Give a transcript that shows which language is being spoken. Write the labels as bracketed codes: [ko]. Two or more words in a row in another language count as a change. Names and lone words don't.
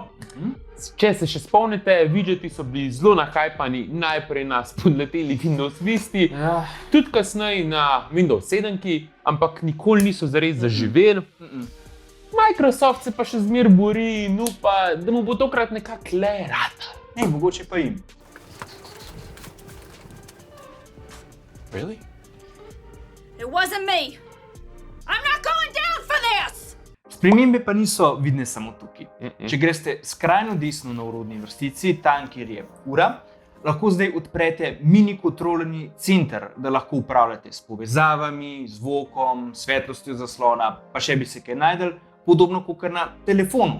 [sl] Če se še spomnite, widgeti so bili zelo nahajpani najprej na spodleteli Windows Vista, tudi kasneje na Windows 7, ampak nikoli niso zares zaživeli. Microsoft se pa še zmer bori in upa, da mu bo tokrat nekako le rata. Ne, mogoče pa jim. [en] Really? It wasn't me. I'm not going down for this! [sl] Spremembe pa niso vidne samo tukaj. Če greste skrajno desno na orodni vrstici, tam kjer je ura, lahko zdaj odprete mini kontrolni center, da lahko upravljate s povezavami, zvokom, svetlostjo zaslona, pa še bi se kaj najdel, podobno kot na telefonu.